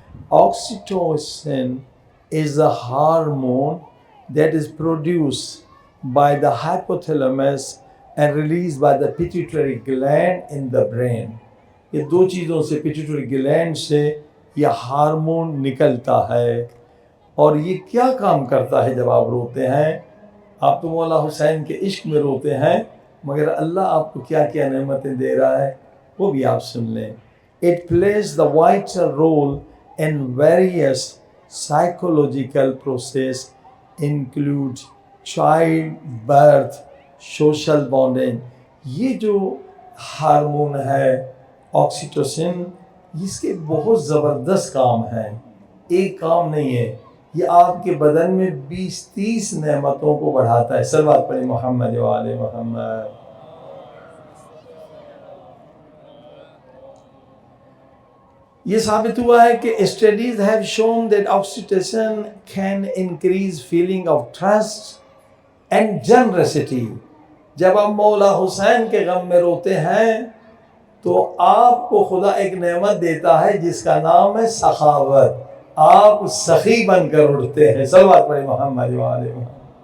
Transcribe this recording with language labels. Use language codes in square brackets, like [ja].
[en] Oxytocin is a hormone that is produced by the hypothalamus and released by the pituitary gland in the brain. [ur] یہ دو چیزوں سے، pituitary gland سے یہ hormone نکلتا ہے. اور یہ کیا کام کرتا ہے جب آپ روتے ہیں؟ آپ تو مولا حسین کے عشق میں روتے ہیں، مگر اللہ آپ کو کیا کیا نعمتیں دے رہا ہے وہ بھی آپ سن لیں. [en] It plays the vital role in various psychological process include child birth, social bonding. [ur] یہ جو ہارمون ہے آکسیٹوسن، اس کے بہت زبردست کام ہیں، ایک کام نہیں ہے، یہ آپ کے بدن میں 20-30 نعمتوں کو بڑھاتا ہے. صلوات پڑھیں محمد و آل محمد. یہ ثابت ہوا ہے کہ [en] studies have shown that oxytocin can increase feeling of trust and generosity. [ur] جب آپ مولا حسین کے غم میں روتے ہیں تو آپ کو خدا ایک نعمت دیتا ہے جس کا نام ہے سخاوت. آپ سخی بن کر اٹھتے ہیں. صلوات پڑھیں محمد و آل محمد.